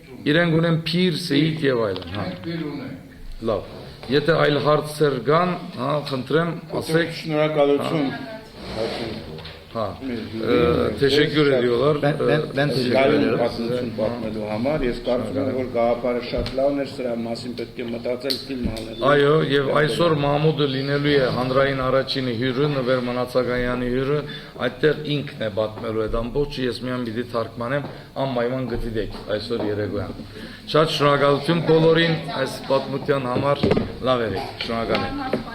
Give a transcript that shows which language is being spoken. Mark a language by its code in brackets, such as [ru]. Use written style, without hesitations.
[hy] Իրենք ունեն Փիր, Սեյիդ եւ այլն, հա։ Լավ։ Եթե այլ հարցեր կան, հա, խնդրեմ, ասեք։ Շնորհակալություն։ Հա, [tr] teşekkür ediyorlar. Ben teşekkür ederim. [hy] Պատմություն պատմելու համար ես կարծում եմ որ գաղափարը շատ լավն էր, սրա մասին պետք է մտածել ֆիլմ անել։ Այո, եւ այսօր Մահմուդը լինելու է հանրային առաջինի հյուրը, Նվեր Մնացականյանի հյուրը, այդտեղ ինքն է պատմելու այդ ամբողջը, ես միայն պիտի թարգմանեմ անպայման գտիդեք այսօր երեկոյան։ Շատ շնորհակալություն բոլորին այս պատմության համար, լավ եղեք, շնորհակալ եմ։